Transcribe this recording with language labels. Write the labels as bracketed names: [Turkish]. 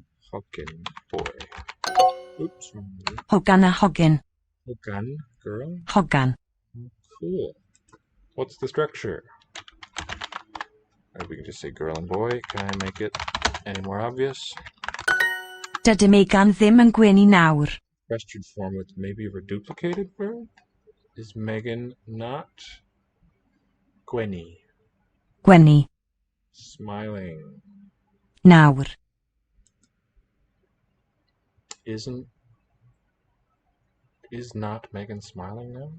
[English] Hogyn, boy. Oops. [Welsh] Hogan a hogyn. Hogan, girl. Hogan. [English] Cool. What's the structure? Or we can just say girl and boy. Can I make it any more obvious? [Welsh] Dydy Megan ddim yn gwenu nawr. [English] Question form with maybe a reduplicated verb? Is Megan not gwenu? [Welsh] Gwenu. [English] Smiling. [Welsh] Nawr. [English] Is not Megan smiling now?